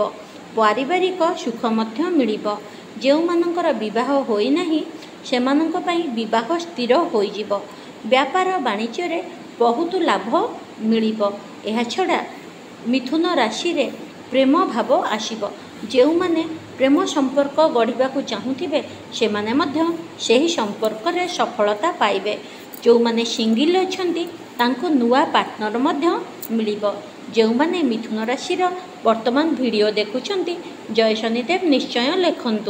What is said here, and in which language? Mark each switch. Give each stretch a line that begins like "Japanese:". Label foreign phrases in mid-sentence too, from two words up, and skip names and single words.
Odia: ପାରିବାରିକ ସୁଖ ମଧ୍ୟ ମିଳିବ। ଯେଉଁମାନଙ୍କର ବିବାହ ହୋଇ ନାହିଁ ସେମାନଙ୍କ ପାଇଁ ବିବାହ ସ୍ଥିର ହୋଇ ଯିବ। ବ୍ୟାପାର ବାଣିଜ୍ୟ ରେ ବହୁତ ଲାଭ ମିଳିବ। ଏହା ଛଡ଼ା ମିଥୁନ ରାଶି ରେ ପ୍ରେମ ଭାବ ଆସିବ। ଯେଉଁମାନେ ପ୍ରେମ ସମ୍ପର୍କ ଗଢ଼ିବାକୁ ଚାହୁଁଥିବେ ସେମାନେ ମଧ୍ୟ ସେହି ସମ୍ପର୍କରେ ସଫଳତା ପାଇବେ। ଯେଉଁମାନେ ସିଙ୍ଗିଲ୍ ଅଛନ୍ତି ତାଙ୍କୁ ନୂଆ ପାର୍ଟନର ମଧ୍ୟ ମିଳିବ। ଯେଉଁମାନେ ମିଥୁନ ରାଶିର ବର୍ତ୍ତମାନ ଭିଡ଼ିଓ ଦେଖୁଛନ୍ତି ଜୟ ଶନିଦେବ ନିଶ୍ଚୟ ଲେଖନ୍ତୁ।